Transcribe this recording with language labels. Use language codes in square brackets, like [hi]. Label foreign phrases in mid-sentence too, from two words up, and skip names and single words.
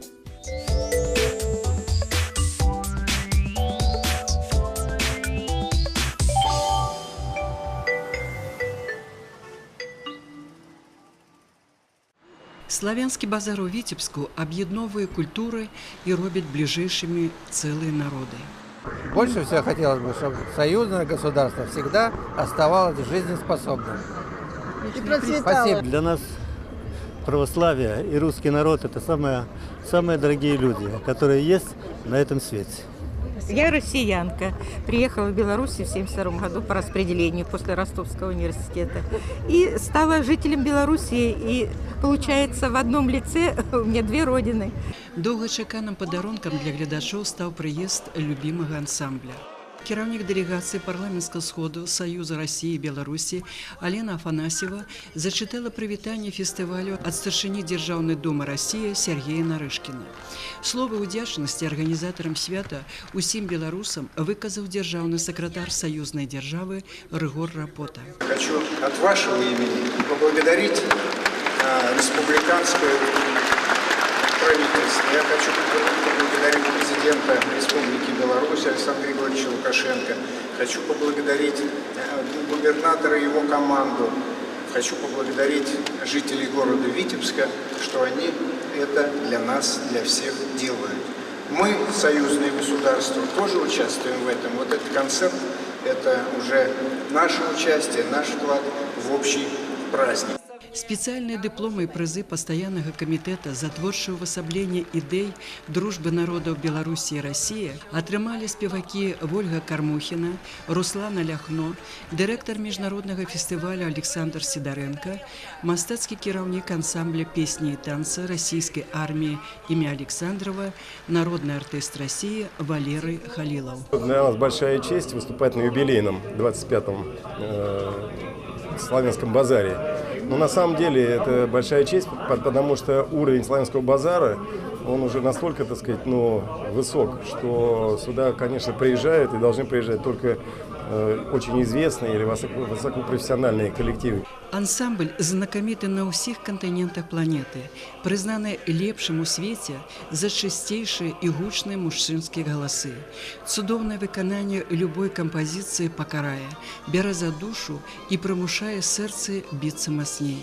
[be] Славянскі базар у Віцебску аб'ядноўвае культуры і робіць бліжэйшымі цэлыя народы. [ru] Больше всего хотелось бы, чтобы союзное государство всегда оставалось жизнеспособным. Спасибо. Для нас православие и русский народ – это самые дорогие люди, которые есть на этом свете. Я россиянка. Приехала в Беларусь в 1972 году по распределению после Ростовского университета. И стала жителем Беларуси. И, получается, в одном лице у меня две родины. [be] Доўгачаканым падарункам для гледачоў стаў прыезд любімага ансамбля. Кіраўнік дэлегацыі парламенцкага сходу Саюза России и Беларусі Алена Афанасьева зачытала прывітанне фестывалю ад старшыні Дзяржаўнай думы России Сергея Нарышкіна. Словы ўдзячнасці арганізатарам свята усім беларусам выказаў дзяржаўны сакратар саюзнай дзяржавы Рыгор Рапота. [ru] Хочу от вашего имени поблагодарить республиканское правительство. Я хочу поблагодарить президента Республики Беларусь Александра Григорьевича Лукашенко. Хочу поблагодарить губернатора и его команду. Хочу поблагодарить жителей города Витебска, что они это для нас, для всех делают. Мы, союзные государства, тоже участвуем в этом. Вот этот концерт – это уже наше участие, наш вклад в общий праздник. [be] Спецыяльныя дыпломы і прызы пастаяннага камітэта за творчае ўвасабленне ідэй дружбы народаў Беларусі і Расіі атрымалі спевакі Вольга Кармухіна, Руслана Ляхно, дырэктар міжнароднага фестывалю Александр Сідарэнка, мастацкі кіраўнік ансамбля песні і танца расійскай арміі імя Александрова, народны артыст России Валерий Халилов. [ru] Для нас большая честь выступать на юбилейном 25-м Славянском базаре. Но на самом деле это большая честь, потому что уровень Славянского базара, он уже настолько, так сказать, высок, что сюда, конечно, приезжают и должны приезжать только очень известные или высокопрофессиональные коллективы. [be] Ансамбль знакаміты на ўсіх кантынентах планеты, прызнаны лепшым у свеце за чысцейшыя і гучныя мужчынскія галасы. Цудоўнае выкананне любой кампазіцыі пакарае, бярэ за душу і прымушае сэрцы біцца мацней.